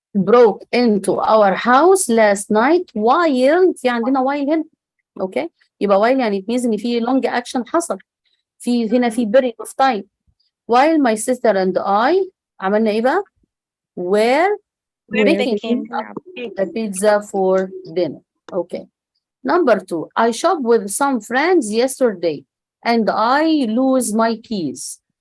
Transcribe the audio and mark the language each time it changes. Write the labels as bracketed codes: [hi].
[en] broke into our house last night while في عندنا while هنا. [ar] اوكي؟ يبقى while يعني [en] it means [ar] ان في long action حصل. [en] في هنا في period of time. While my sister and I [ar] عملنا ايه بقى؟ [en] were making a pizza for dinner. Okay. Number 2. I shopped with some friends yesterday and I lose my keys.